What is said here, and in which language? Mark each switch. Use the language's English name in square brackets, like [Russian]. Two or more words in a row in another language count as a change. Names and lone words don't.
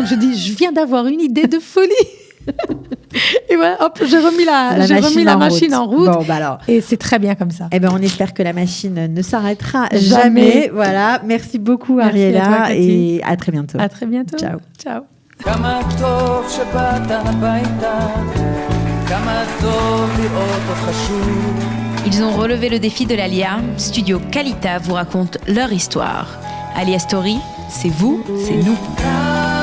[French] Je dis, je viens d'avoir une idée de folie. Et voilà, hop, j'ai remis la machine en route. Bon, bah alors. Et c'est très bien comme ça. Eh ben, on espère que la machine ne s'arrêtera Jamais. jamais. Voilà. Merci beaucoup, Merci à Ariella. toi, Cathy. Et à très bientôt. À très bientôt. Ciao. Ciao. [Hebrew] כמה טוב שבאת הביתה, כמה טוב לראות אותך שוב. [French] Ils ont relevé le défi de l'Alia. Studio Kalita vous raconte leur histoire. Alia Story, c'est vous, c'est nous.